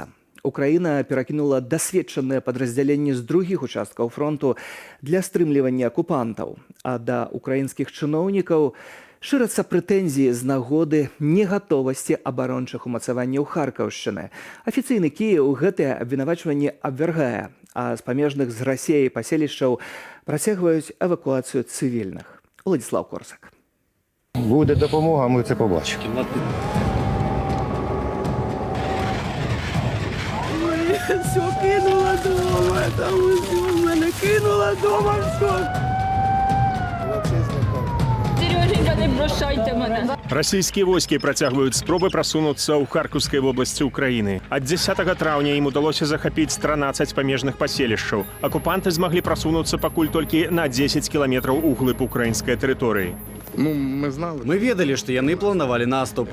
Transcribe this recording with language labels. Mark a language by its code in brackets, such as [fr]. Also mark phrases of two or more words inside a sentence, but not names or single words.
[be] Украіна перакінула дасведчаныя падраздзяленні з другіх участкаў фронту для стрымлівання акупантаў, а да украінскіх чыноўнікаў шырацца прэтэнзіі з нагоды негатовасці абарончых умацаванняў Харкаўшчыны. Афіцыйны Кіеў гэтыя абвінавачванні абвяргае, а з памежных з Расіяй паселішчаў працягваюць эвакуацыю цывільных. Владислав Корсак. [uk] Буде допомога, ми це побачимо. Все кинула дома, там все мене кинула дома, все. Сереженька, не бросайте мене. [be] Расійскія войскі працягваюць спробы прасунуцца ў Харкаўскай вобласці Украіны. Ад 10 траўня ім удалося захапіць 13 памежных паселішчаў. Акупанты змаглі прасунуцца пакуль толькі на 10 кіламетраў углыб украінскай тэрыторыі. Мы ведалі, што яны планавалі наступ.